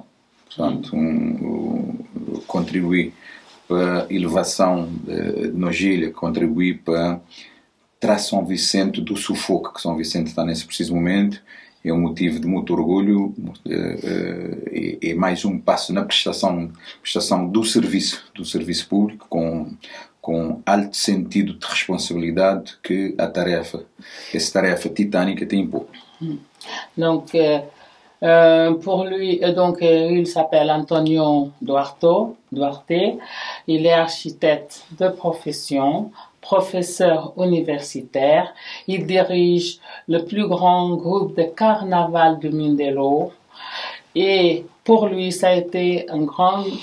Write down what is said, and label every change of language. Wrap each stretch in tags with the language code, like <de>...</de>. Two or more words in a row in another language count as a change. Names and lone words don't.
<pt>Portanto, contribuir para a elevação de Nogilha, contribuir para tirar São Vicente do sufoco que São Vicente está nesse preciso momento, é um motivo de muito orgulho, é mais um passo na prestação do serviço público com alto sentido de responsabilidade que essa tarefa titânica tem imposto.</pt> <fr>Donc, pour lui, donc il s'appelle Antonio Duarte, il est architecte de profession, professeur universitaire, il dirige le plus grand groupe de carnaval de Mindelo et pour lui ça a été un grand</fr>